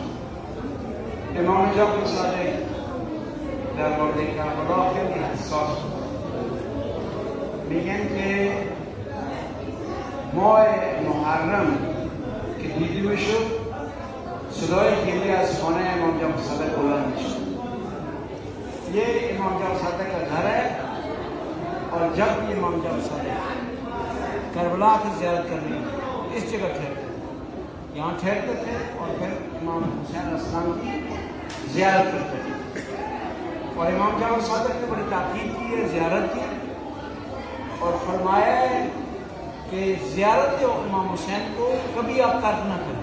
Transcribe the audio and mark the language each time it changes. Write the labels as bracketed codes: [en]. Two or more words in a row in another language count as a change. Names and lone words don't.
[fa] امام جعفر صادق در مورد کربلا خیلی حساس بود. میگن که ماه محرم که دیده میشد صدای گریه از خانه امام جعفر صادق بلند میشد. [ur] یہ امام جعفر صادق کا گھر ہے، اور جب بھی امام جعفر صادق کربلا کی زیارت کرنے اس جگہ ٹھہرتے، یہاں ٹھہرتے تھے اور پھر امام حسین علیہ السلام کی زیارت کرتے تھے، اور امام جعفر صادق نے بڑی تاکید کی ہے زیارت کی، اور فرمایا ہے کہ زیارت امام حسین کو کبھی آپ ترک نہ کریں۔